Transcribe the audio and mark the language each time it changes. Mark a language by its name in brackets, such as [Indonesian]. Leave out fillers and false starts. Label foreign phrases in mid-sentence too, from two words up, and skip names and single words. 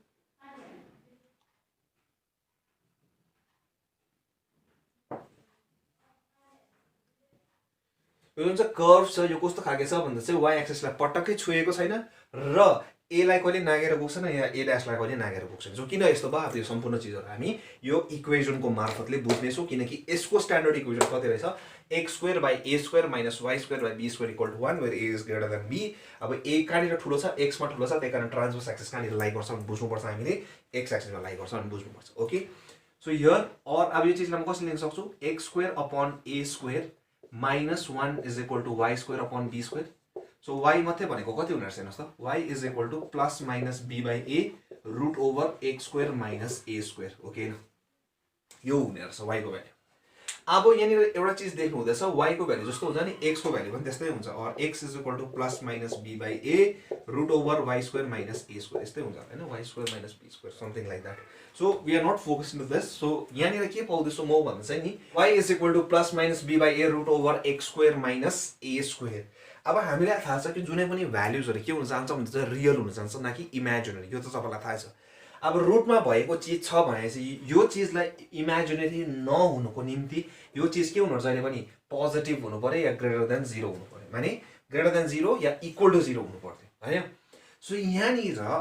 [Nepali] यो जुन चाहिँ कर्भ छ यो कस्तो खालको छ भन्दा चाहिँ y एक्सिसलाई पटक्कै छुएको छैन र a लाई कहिले नागेर गएको छैन या a लाई कहिले नागेर गएको छैन सो किन यस्तो भयो अब यो सम्पूर्ण चीजहरु हामी यो इक्वेजनको मार्फतले बुझ्नेछौँ किनकि यसको [English] standard equation [Nepali] कति रहेछ [English] x square by a square minus y square by b square equal to 1 where a is greater than b [Nepali] अब a कहाँनिर ठुलो छ x मा ठुलो छ त्यही कारण [English] transverse axis [Nepali] कहाँनिर लाई गर्छ भने बुझ्नुपर्छ हामीले x एक्सिसमा लाई गर्छ भने बुझ्नुपर्छ [English] okay so here [Nepali] और अब यो चीजलाई म कसरी लेख्न सक्छु [English] x square upon a square minus 1 is equal to y square upon b square [Nepali] सो y मात्रै भनेको कति हुने रहेछ हेर्नुस् त [English] y is equal to plus minus b by a root over x square minus a square okay [Nepali] न यो हुने रहेछ y को भ्यालु अब यहाँनिर एउटा चीज देख्नु हुँदैछ y को भ्यालु जस्तो हुन्छ नि x को भ्यालु पनि त्यस्तै हुन्छ [English] and x is equal to plus minus b by a root over y square minus a square [Nepali] यस्तै हुन्छ हैन [English] y square minus b square something like that so we are not focusing to this so [Nepali] यहाँनिर के पाउँदैछु म भन्दा चाहिँ नि [English] y is equal to plus minus b by a root over x square minus a square [Nepali] अब हामीलाई थाहा छ कि जुनै पनि भ्यालुजहरु के हुन जान्छ भन्दा चाहिँ रियल हुन जान्छ न कि इमेजिनरी यो त तपाईलाई थाहा छ अब रुटमा भएको चीज छ भने चाहिँ यो चीजलाई इमेजिनरी नहुनुको निम्ति यो चीज के हुनु जहिले पनि पोजिटिभ हुनु पर्यो या [English] greater than 0 [Nepali] हुनु पर्यो माने [English] greater than 0 [Nepali] या [English] equal to 0 [Nepali] हुनु पर्यो हैन सो यहाँनिर